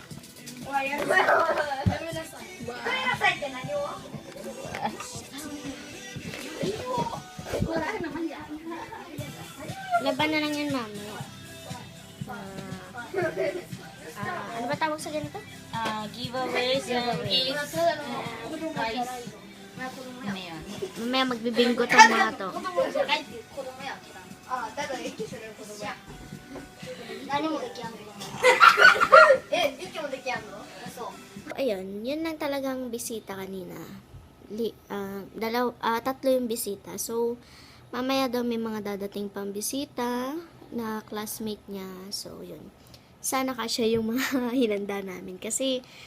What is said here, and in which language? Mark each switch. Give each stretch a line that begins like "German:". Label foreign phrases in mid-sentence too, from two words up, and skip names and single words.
Filipino: Laban na lang yan, mamaya. Ano ba tawag sa ganito?
English: Giveaways and gifts. Prize.
Filipino: Ano yun? Mamaya magbibinggo tong mga to.
Japanese: あだから息する子供や何もできやんの息もできやんのそう
Filipino: Ayun, yun lang talagang bisita kanina. Tatlo yung bisita. So, mamaya daw may mga dadating pang bisita na classmate niya. So, yun. Sana kasya yung mga hinanda namin.